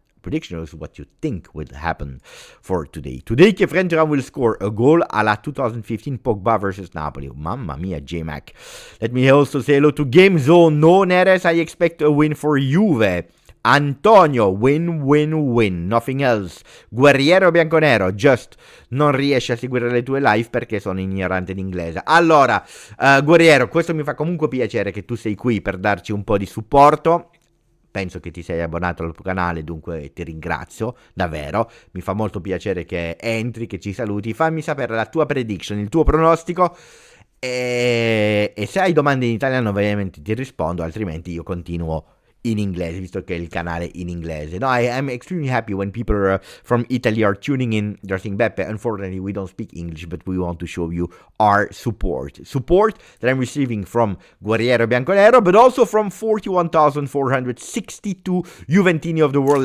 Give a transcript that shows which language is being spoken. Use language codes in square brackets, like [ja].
[en] prediction is what you think will happen for today. Today, Kefren Turan will score a goal a la 2015 Pogba versus Napoli. Mamma mia, J-Mac. Let me also say hello to Game Zone. No, Neres, I expect a win for Juve. Antonio, win, nothing else. [it] Guerriero Bianconero, just non riesce a seguire le tue live perché sono ignorante d'inglese. Allora, Guerriero, questo mi fa comunque piacere che tu sei qui per darci un po' di supporto. Penso che ti sei abbonato al canale, dunque ti ringrazio, davvero. Mi fa molto piacere che entri, che ci saluti. Fammi sapere la tua prediction, il tuo pronostico. E se hai domande in italiano ovviamente ti rispondo, altrimenti io continuo in inglese, visto che è il canale in inglese. [en] No, I'm extremely happy when people from Italy are tuning in. They're saying, Beppe, unfortunately we don't speak English, but we want to show you our support. Support that I'm receiving from Guerriero Bianconero, but also from 41,462 Juventini of the world.